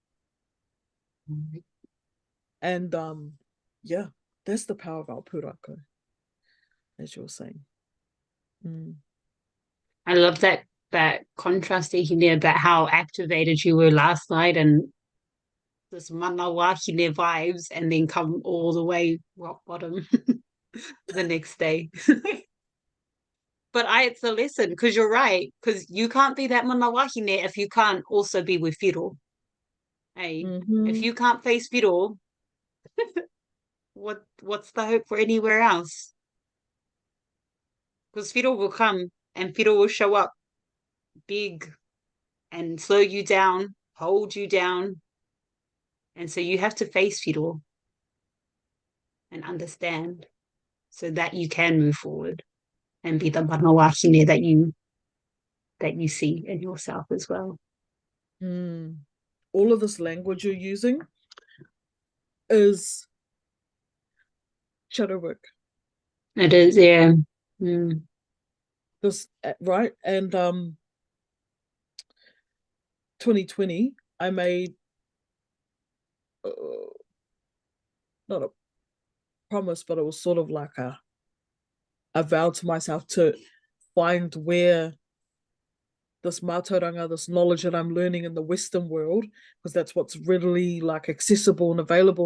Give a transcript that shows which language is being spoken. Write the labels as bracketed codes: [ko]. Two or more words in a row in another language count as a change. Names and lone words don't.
[en] And yeah, that's the power of our Pūrākau, as you were saying. I love that contrast there about how activated you were last night and this [mi] mana wahine [en] vibes, and then come all the way rock bottom the next day. But it's a lesson, because you're right, because you can't be that [mi] mana wahine [en] if you can't also be with Whiro. Hey, if you can't face Whiro, what's the hope for anywhere else? Because Whiro will come and Whiro will show up big and slow you down, hold you down. And so you have to face Whiro and understand so that you can move forward and be the [mi] mana wahine [en] that you see in yourself as well. All of this language you're using, is shadow work. It is, yeah. Mm. This right, and 2020, I made uh, not a promise, but it was sort of like a vow to myself to find where this mātauranga, this knowledge that I'm learning in the Western world, because that's what's readily like accessible and available.